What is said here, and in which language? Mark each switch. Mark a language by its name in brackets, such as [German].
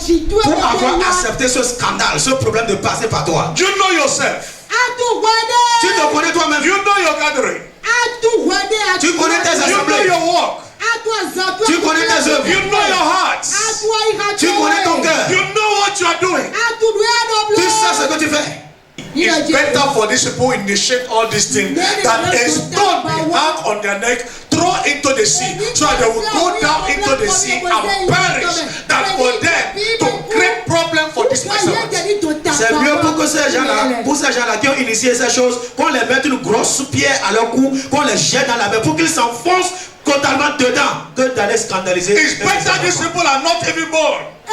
[French] pour avoir accepté ce scandale, ce problème de passer par toi. [English] You know yourself. [French] Tu te connais toi-même. [English] You know your gathering. [French] Tu connais tes [English] You know [French] assemblées. [English] your work. [French] Tu connais tes œuvres. [English] You know your heart. [French] Tu connais ton cœur. [English] You know what you are doing. [French] Tu sais ce que tu fais. [English] It's better for these people who initiate all these things that a stone be hung on their neck, thrown into the sea, so that they will go down into the sea and perish, than for them to create problem for this person. [French] C'est mieux pour que ces gens-là, pour ces gens-là qui ont initié ces choses, qu'on les mette une grosse pierre à leur cou, qu'on les jette dans la mer pour qu'ils s'enfoncent totalement dedans, que d'aller scandaliser. [English] It's better these people are not even born.